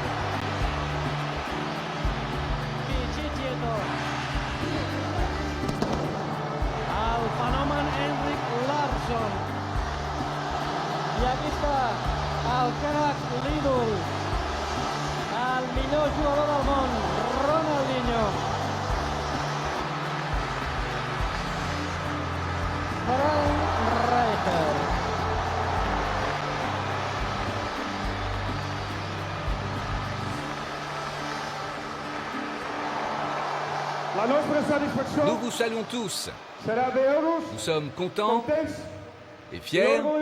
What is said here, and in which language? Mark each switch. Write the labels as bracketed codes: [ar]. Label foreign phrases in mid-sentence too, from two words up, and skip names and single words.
[ca] el fenomen Henrik Larsson, i aquí està el crac l'ídol, el millor jugador del món, Ronaldinho. Frank Rijkaard. [fr] Nous vous saluons tous. Nous sommes contents et fiers.